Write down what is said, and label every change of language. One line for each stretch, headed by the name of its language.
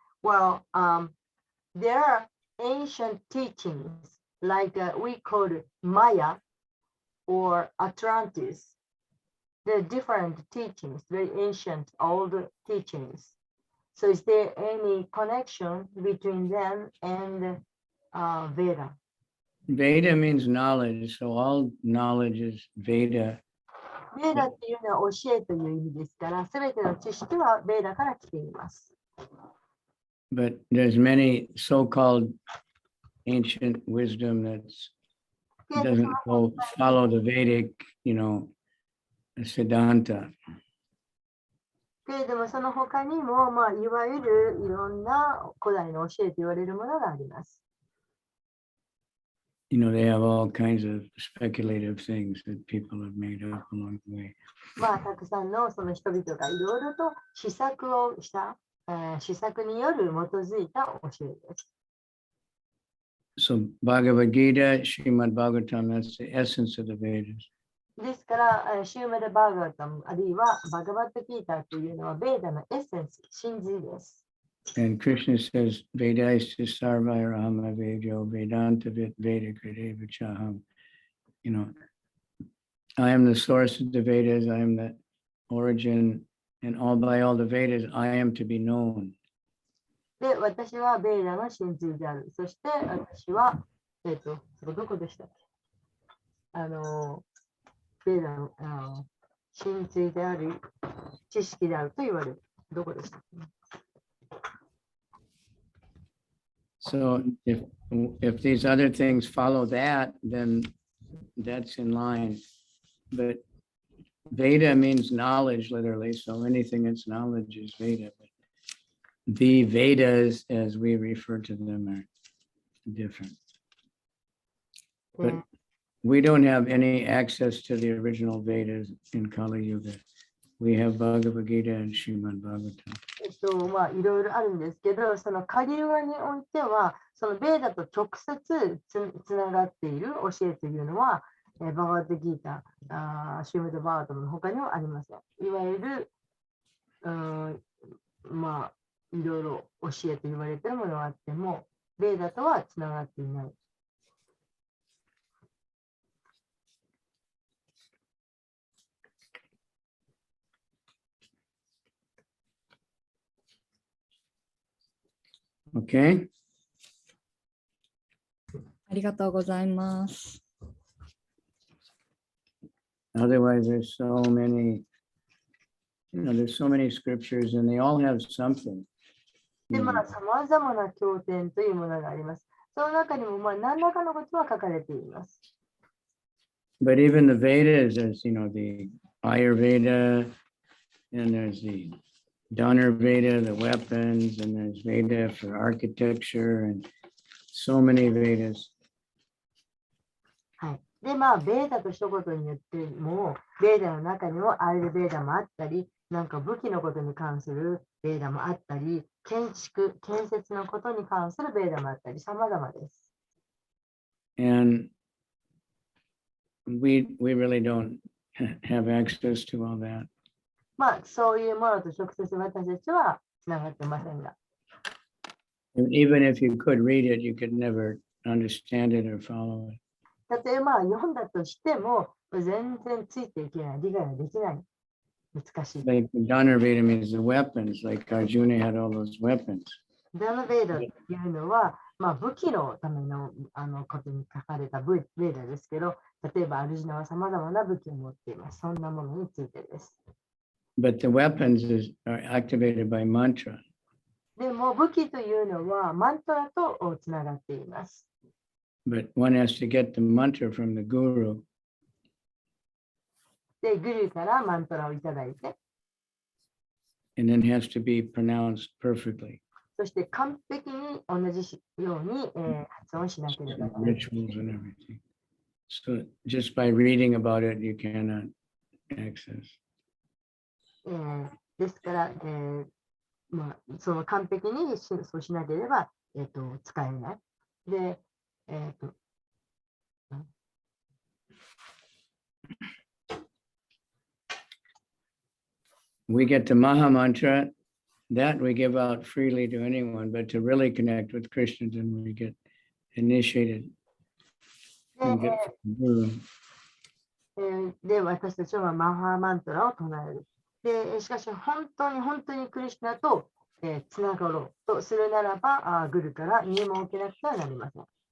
English: Well, there are ancient teachings like we call it Maya or Atlantis. There are different teachings, very ancient, old teachings. So is there any connection between them and Veda? Veda means knowledge, so all knowledge is Veda.
Japanese: ベーダっていうのは教えという意味ですから、すべての知識はベーダから来ています。
English: But there's many so-called ancient wisdom that doesn't follow the Vedic, Siddhanta.
Japanese: けれども、その他にも、いわゆるいろんな古代の教えと言われるものがあります。
English: They have all kinds of speculative things that people have made up along the way.
Japanese: たくさんのその人々がいろいろと試作をした、試作による基づいた教えです。
English: So Bhagavad Gita, Srimad Bhagavatam, that's the essence of the Vedas.
Japanese: ですから、シューマダ・バーガータム、あるいはバガバット・ギーターというのはベーダのエッセンス、真髄です。
English: And Krishna says,
Sanskrit: Vedaista sarvairahama vedo vedantavit vedakrideva chaham.
English: I am the source of the Vedas, I am the origin, and by all the Vedas, I am to be known.
Japanese: で、私はベーダの真髄である。そして私は、そこどこでしたっけ？ベーダの真髄であり、知識であると言われる。どこでしたっけ？
English: So if these other things follow that, then that's in line. But Veda means knowledge, literally. So anything that's knowledge is Veda. But the Vedas, as we refer to them, are different. But we don't have any access to the original Vedas in Kali Yuga. We have Bhagavad Gita and Srimad Bhagavatam.
Japanese: いろいろあるんですけど、そのカリユガにおいては、そのベーダと直接つながっている教えというのは、バガバットギータ、シューメドバートの他にはありません。いわゆる、いろいろ教えと言われているものがあっても、ベーダとはつながっていない。
English: Okay.
Japanese: ありがとうございます。
English: Otherwise, there's so many, there's so many scriptures and they all have something.
Japanese: で、さまざまな経典というものがあります。その中にも、何らかのことは書かれています。
English: But even the Vedas, there's, the Ayurveda, and there's the Dhanurveda, the weapons, and there's Veda for architecture, and so many Vedas.
Japanese: はい。で、ベーダと一言によっても、ベーダの中にもアイルベーダもあったり、なんか武器のことに関するベーダもあったり、建設のことに関するベーダもあったり、様々です。
English: And we really don't have access to all that.
Japanese: そういうものと直接私たちはつながってませんが。
English: And even if you could read it, you could never understand it or follow it.
Japanese: 例えば読んだとしても、全然ついていけない、理解ができない。難しい。
English: Like Dhanurveda means the weapons, like Arjuna had all those weapons.
Japanese: ダナベーダというのは、武器のためのことに書かれたベーダですけど、例えばアルジュナはさまざまな武器を持っています。そんなものについてです。
English: But the weapons are activated by mantra.
Japanese: でも武器というのはマントラとつながっています。
English: But one has to get the mantra from the guru.
Japanese: で、グルからマントラをいただいて。
English: and then has to be pronounced perfectly.
Japanese: そして完璧に同じように、発音しなければならない。
English: Rituals and everything. So just by reading about it, you cannot access.
Japanese: ですから、その完璧にそうしなければ、使えない。で、
English: We get the Maha Mantra, that we give out freely to anyone, but to really connect with Krishna, then we get initiated. And get the guru.
Japanese: で、私たちはマハマントラを唱える。で、しかし本当にクリシュナと、つながろうとするならば、グルから入門を受けなくてはなりません。